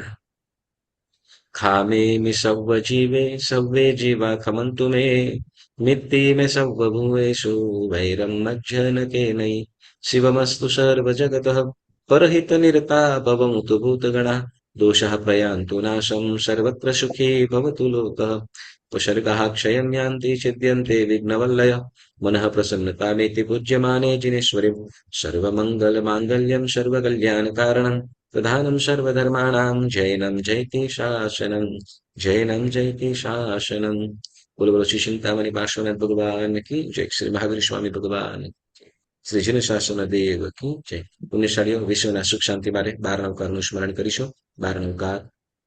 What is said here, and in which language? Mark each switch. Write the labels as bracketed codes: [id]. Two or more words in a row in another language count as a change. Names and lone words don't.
[pra] खामे मे सर्व जीवे सर्वे जीवा खमंतु मे, मित्ति मे सर्व भूएषु वैरम मज्जन के नै, [sa] शिवमस्तु सर्व जगतः परहित निरता भवन्तु भूतगणा, दोषः प्रयान्तु नाशम सर्वत्र सुखी भवतु लोकः, उपसर्गः क्षयं यान्ति छिद्यन्ते विघ्नवल्लयः, मनः प्रसन्नतामेति पूज्यमाने जिनेश्वरीं, सर्वमङ्गलमाङ्गल्यं सर्वकल्याणकारणं, प्रधानं सर्वधर्माणां जैनं जयति शासनं, जैनं जयति शासनं. [hi] बोलो बोलो श्री चिंतामणि पार्श्वनाथ भगवान की जय, श्री महावीर स्वामी भगवान की, श्री जिन शासन देव की जय. [gu] પુણ્યશાળીઓ, વિશ્વના સુખ શાંતિ માટે 12 નવકારનું સ્મરણ કરીશું. 12 નવકાર